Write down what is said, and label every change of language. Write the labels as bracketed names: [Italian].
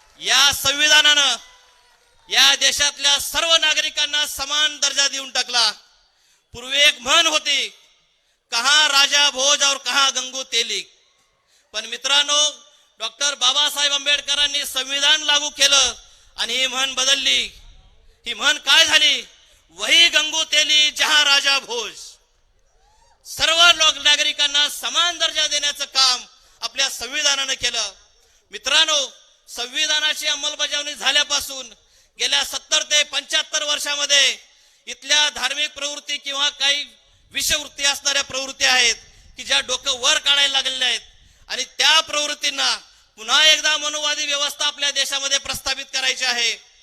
[Marathi] या संविधानानं या देशातल्या सर्व नागरिकांना समान दर्जा देऊन टाकला. पूर्वी एक म्हण होती, [Hindi] कहा राजा भोज और कहा गंगू तेली. [Marathi] पण मित्रांनो, डॉक्टर बाबासाहेब आंबेडकरांनी संविधान लागू केलं आणि ही म्हण बदलली. ही म्हण काय झाली? [Hindi] वही गंगू तेली जहां राजा भोज. [Marathi] सर्व नागरिकांना समान दर्जा देण्याचं काम आपल्या संविधानानं केलं. मित्रांनो, संविधानाची अंमलबजावणी झाल्यापासून गेल्या 70 ते 75 वर्षामध्ये इथल्या धार्मिक प्रवृत्ती किंवा काही विषवृत्ती असणाऱ्या प्रवृत्ती आहेत की ज्या डोकं वर काढायला लागलेल्या आहेत आणि त्या प्रवृत्तींना पुन्हा एकदा मनुवादी व्यवस्था आपल्या देशामध्ये प्रस्थापित करायची आहे.